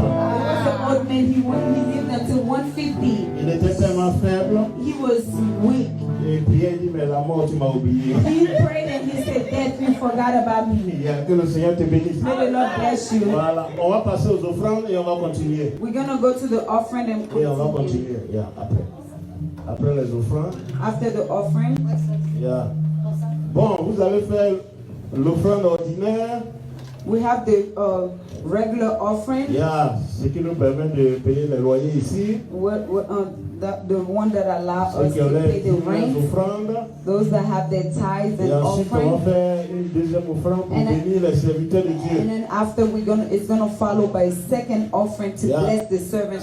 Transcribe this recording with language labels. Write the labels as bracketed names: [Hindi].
[English] An old man, he lived until 150. [French] Il était tellement faible. [English] He was weak. [French] Et puis il dit, mais la mort, tu m'as oublié. [English] He prayed and he said, Death, you forgot about me. [French] Que le Seigneur te bénisse. [English] May the Lord bless you. [French] Voilà, on va passer aux offrandes et on va continuer. [English] We're going to go to the offering and [French] Et on va [English] continue. [French] continuer, après. Après les offrandes. [English] After the offering. [French] Bon, vous allez faire l'offrande ordinaire. [English] We have the regular offering. [French] Ce qui nous permet de payer les loyers ici. [English] The one that allows us to pay the rent. Those that have their tithes and [French] ensuite, on va [English] offering. [French] faire une deuxième offrande pour bénir les serviteurs de Dieu. [English] And then after it's gonna follow by a second offering to bless the servants